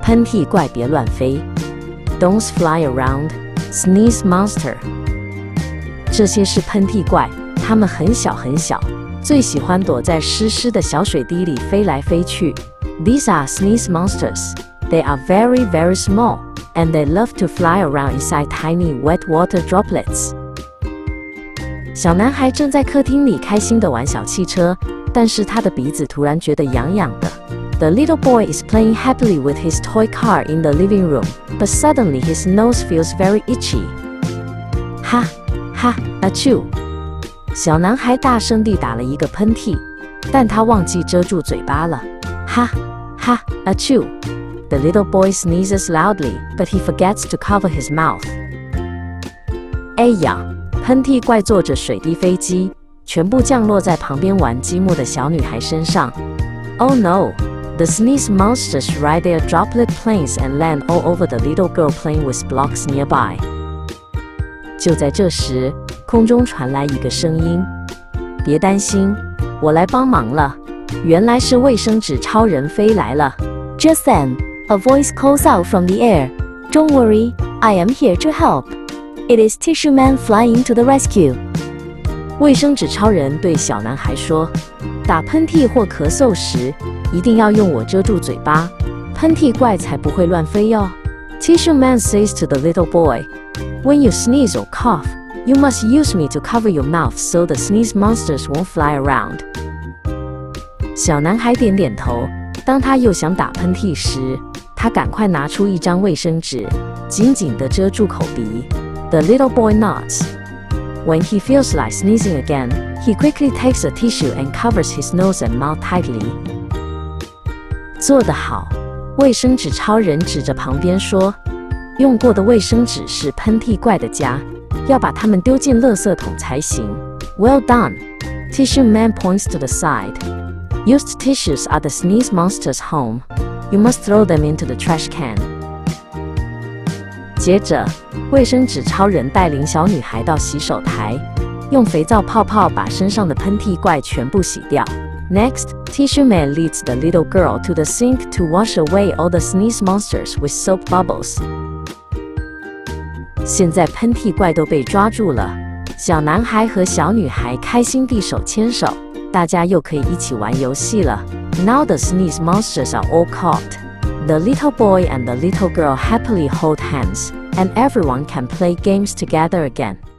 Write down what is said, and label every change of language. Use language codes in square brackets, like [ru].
[zh] 喷嚏怪别乱飞 [en] ，Don't fly around, sneeze monster。 [zh] 这些是喷嚏怪，它们很小很小，最喜欢躲在湿湿的小水滴里飞来飞去。 [en] These are sneeze monsters. They are very, very small, and they love to fly around inside tiny wet water droplets. [zh] 小男孩正在客厅里开心地玩小汽车，但是他的鼻子突然觉得痒痒的。 [en] The little boy is playing happily with his toy car in the living room, but suddenly his nose feels very itchy. 哈哈 achoo！ [zh] 小男孩大声地打了一个喷嚏，但他忘记遮住嘴巴了。哈哈 achoo！ [en] The little boy sneezes loudly, but he forgets to cover his mouth. [zh] 哎呀！喷嚏怪坐着水滴飞机，全部降落在旁边玩积木的小女孩身上。 [en] Oh no! The sneeze monsters ride their droplet planes and land all over the little girl playing with blocks nearby. [zh] 就在这时，空中传来一个声音：“别担心，我来帮忙了。” 原来是卫生纸超人飞来了。 [en] Just then, a voice calls out from the air. Don't worry, I am here to help. It is Tissue Man flying to the rescue. [zh] 卫生纸超人对小男孩说：“打喷嚏或咳嗽时，一定要用我遮住嘴巴，喷嚏怪才不会乱飞哟。” [en] Tissue Man says to the little boy, "When you sneeze or cough, you must use me to cover your mouth so the sneeze monsters won't fly around." [zh] 小男孩点点头。当他又想打喷嚏时，他赶快拿出一张卫生纸，紧紧地遮住口鼻。 [en] The little boy nods. When he feels like sneezing again, he quickly takes a tissue and covers his nose and mouth tightly. [zh] 做得好，卫生纸超人指着旁边说：“用过的卫生纸是喷嚏怪的家，要把它们丢进垃圾桶才行。” [en] Well done. Tissue Man points to the side. Used tissues are the sneeze monster's home. You must throw them into the trash can. [zh] 接着，卫生纸超人带领小女孩到洗手台，用肥皂泡泡把身上的喷嚏怪全部洗掉。 [en] Next, Tissue Man leads the little girl to the sink to wash away all the sneeze monsters with soap bubbles. [zh] 现在喷嚏怪都被抓住了，小男孩和小女孩开心地手牵手，大家又可以一起玩游戏了。 [en] Now the sneeze monsters are all caught. The little boy and the little girl happily hold hands, and everyone can play games together again.